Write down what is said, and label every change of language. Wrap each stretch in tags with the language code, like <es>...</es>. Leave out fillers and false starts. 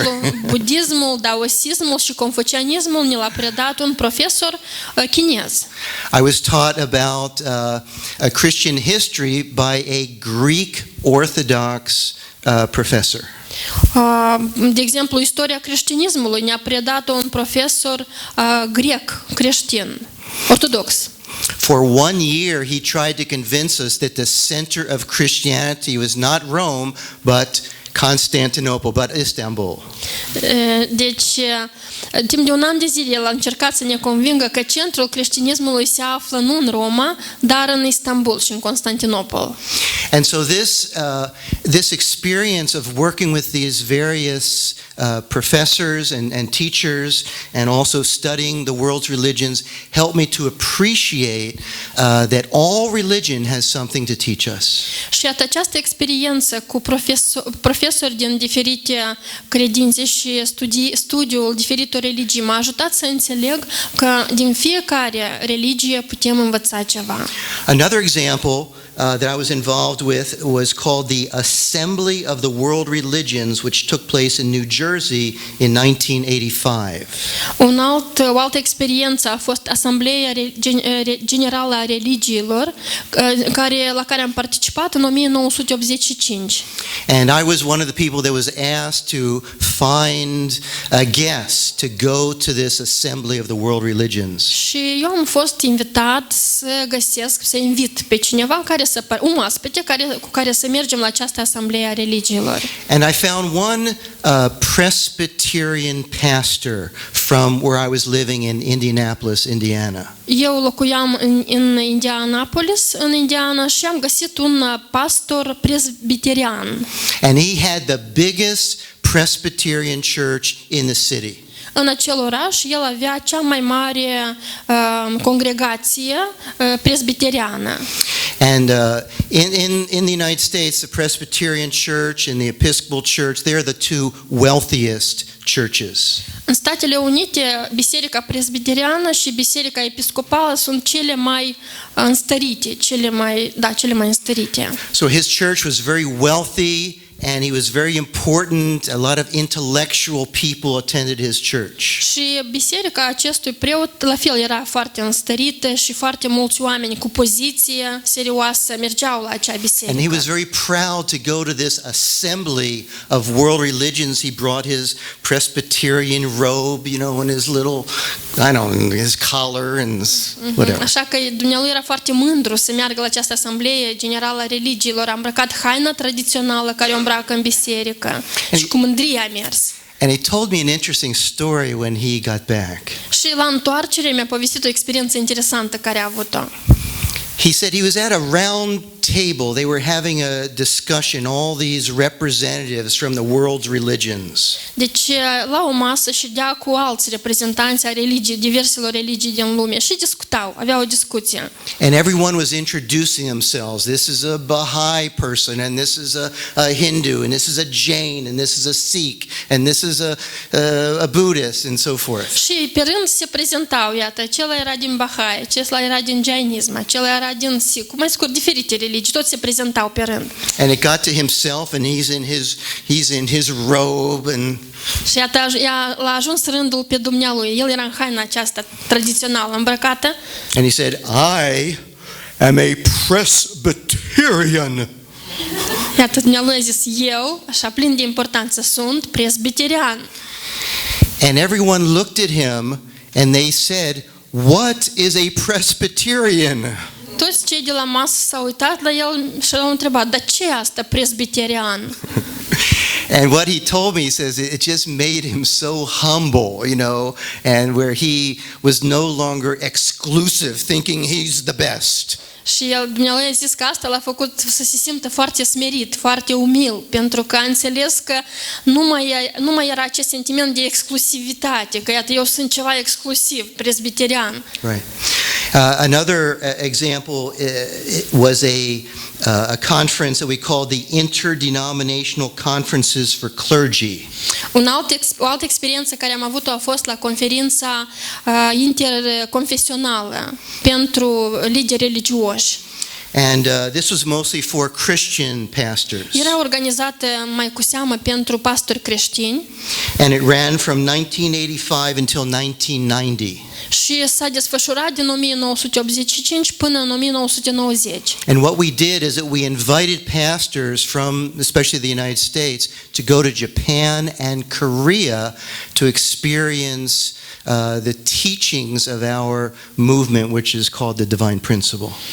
<ro>exemplu, budismul, daosismul și confucianismul ne l-a predat un profesor chinez.</ro> <en>I was taught about a Christian history by a Greek Orthodox professor.</en> <ro>De exemplu, istoria creștinismului ne-a predat un profesor grec creștin, ortodox.</ro> <en>For 1 year, he tried to convince us that the center of Christianity was not Rome, but Constantinople, but Istanbul.</en> <ro>Deci, timp de un an de zile, el a încercat să ne convingă că centrul creștinismului se află nu în Roma, dar în Istanbul și în Constantinopol.</ro> <en>And so this experience of working with these various professors and teachers, and also studying the world's religions, helped me to appreciate that all religion has something to teach us.</en> <ro>Și iată, această experiență cu profesori din diferite credințe și studiul diferitor religii m-a ajutat să înțeleg că din fiecare religie putem învăța ceva.</ro> <en>Another example that I was involved with was called the Assembly of the World Religions, which took place in New Jersey in 1985.</en> <ro>O altă experiență a fost Asambleia Generală a Religiilor, la care am participat în 1985.</ro> <en>And I was one of the people that was asked to find a guest to go to this Assembly of the World Religions.</en> <ro>Și eu am fost invitat să invit pe cineva un oaspete cu care să mergem la această Asambleie a Religiilor.</ro> <en>And I found one Presbyterian pastor from where I was living in Indianapolis, Indiana.</en> <ro>Eu locuiam în Indianapolis, în Indiana, și am găsit un pastor presbiterian.</ro> <en>And he had the biggest Presbyterian church in the city.</en> <ro>În acel oraș, el avea cea mai mare congregație presbiteriană.</ro> <en>And in the United States, the Presbyterian Church and the Episcopal Church, they're the two wealthiest churches.</en> <ro>În Statele Unite, Biserica Presbiteriană și Biserica Episcopală sunt cele mai înstărite, cele mai înstărite.</ro> <en>So his church was very wealthy, and he was very important. A lot of intellectual people attended his church.</en> <ro>Și biserica acestui preot la fel era foarte înstărită și foarte mulți oameni cu poziție serioasă mergeau la acea biserică.</ro> <en>And he was very proud to go to this assembly of world religions. He brought his Presbyterian robe, and his little, his collar and whatever.</en> <ro>Așa că dumnealui era foarte mândru să meargă la această Asambleie Generală a Religiilor. A îmbrăcat haina tradițională care o îmbracă în biserică și cu mândrie a mers.</ro> <en>And he told me an interesting story when he got back.</en> <ro>Și la întoarcere mi-a povestit o experiență interesantă care a avut-o.</ro> <en>He said he was at a round table. They were having a discussion, all these representatives from the world's religions.</en> <ro>Deci la o masă ședea cu alți reprezentanți ai religiei, diverselor religii din lume și discutau, aveau o discuție.</ro> <en>And everyone was introducing themselves. This is a Baha'i person, and this is a Hindu, and this is a Jain, and this is a Sikh, and this is a Buddhist, and so forth.</en> <ro>Și pe rând se prezentau, iată, acela era din Bahai, acela era din Jainism, acela era din Sikh, mai scurt, diferite religii, toți se prezentau pe rând.</ro> <en>And it got to himself, and he's in his robe, and</en> <ro>și iată, l-a ajuns rândul pe dumnealui. El era în haina aceasta tradițională îmbrăcată.</ro> <en>And he said, I am a Presbyterian.</en> <ro>Iată, dumnealui a zis, eu, așa plin de importanță, sunt presbiterian.</ro> <en>And everyone looked at him, and they said, what is a Presbyterian?</en> <ro>Toți cei de la masă s-au uitat la el și l-au întrebat, dar ce e asta presbiterian?</ro> <en>And what he told me, he says, it just made him so humble, and where he was no longer exclusive, thinking he's the best.</en> <ro>Și el mi-a zis că asta l-a făcut să se simtă foarte smerit, foarte umil, pentru că a înțeles că nu mai era acest sentiment de exclusivitate, că iată, eu sunt ceva exclusiv, presbiterian.</ro> <en>Right. Another example was a conference that we called the Interdenominational Conferences for Clergy.</en> <ro>O altă experiență care am avut-o a fost la conferința interconfesională pentru lideri religioși.</ro> <en>And this was mostly for Christian pastors.</en> <ro>Era organizată mai cu seamă pentru pastori creștini.</ro> <en>And it ran from 1985 until 1990.</en> <ro>Și s-a desfășurat din 1985 până în 1990.</ro> <en>And what we did is that we invited pastors from especially the United States to go to Japan and Korea to experience the teachings of our movement, which is called the Divine Principle.</en>